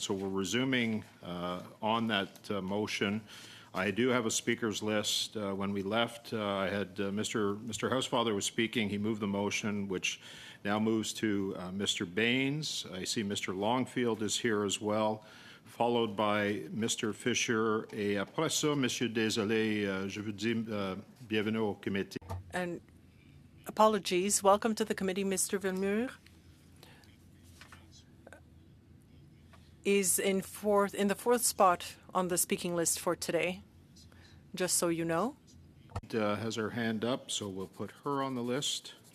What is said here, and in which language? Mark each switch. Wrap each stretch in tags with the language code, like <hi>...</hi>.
<en>So we're resuming on that motion. I do have a speakers list. When we left, I had Mr. Housefather was speaking. He moved the motion, which now moves to Mr. Baines. I see Mr. Longfield is here as well, followed by Mr. Fisher.</en> <fr>Et après ça, Monsieur Désolé, je vous dis bienvenue au comité.</fr> <en>And apologies. Welcome to the committee, Mr. Villemur. Is in the fourth spot on the speaking list for today, just so you know. Has her hand up, so we'll put her on the list.</en>